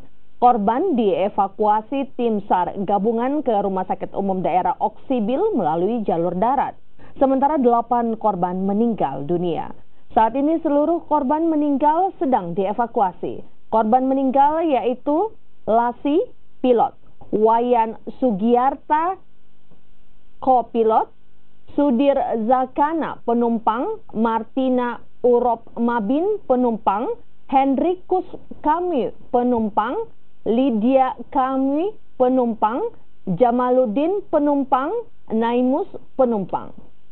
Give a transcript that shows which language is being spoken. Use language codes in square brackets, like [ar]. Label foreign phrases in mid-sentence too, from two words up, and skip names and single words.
[id] Korban dievakuasi tim SAR gabungan ke Rumah Sakit Umum Daerah Oksibil melalui jalur darat. Sementara 8 korban meninggal dunia. Saat ini seluruh korban meninggal sedang dievakuasi. Korban meninggal yaitu Lasi, pilot, Wayan Sugiyarta, kopilot, Sudir Zakana, penumpang, Martina Urop Mabin, penumpang, Henrikus Kami, penumpang, Lydia Kami, penumpang, Jamaluddin, penumpang, Naimus, penumpang.